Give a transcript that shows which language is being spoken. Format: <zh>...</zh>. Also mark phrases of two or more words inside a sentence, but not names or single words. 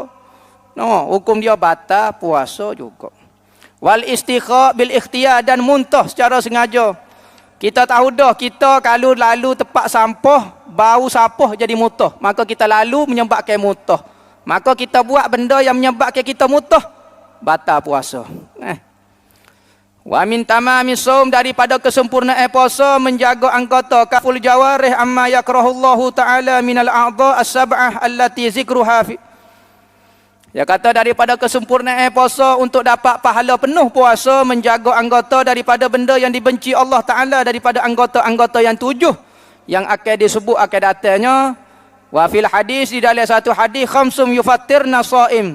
<ms>Hukum dia batal puasa juga.</ms> <ar>والاستقاء بالاختيار,</ar> <ms>dan muntah secara sengaja. Kita tahu dah, kita kalau lalu tempat sampah, bau sampah jadi muntah, maka kita lalu menyebabkan muntah. Maka kita buat benda yang menyebabkan kita muntah, batal puasa.</ms> <ar>ومن تمام الصوم,</ar> <ms>daripada kesempurnaan puasa menjaga anggota</ms> <ar>كف الجوارح عما يكرهه الله تعالى من الأعضاء السبعة التي ذكرها في.</ar> <ms>Dia kata daripada kesempurnaan puasa untuk dapat pahala penuh puasa, menjaga anggota daripada benda yang dibenci Allah Ta'ala, daripada anggota-anggota yang 7 yang akan disebut akan datanya.</ms> <ar>وفي الحديث,</ar> <ms>di dalam satu hadis,</ms> <ar>خمس يفطرن الصائم.</ar>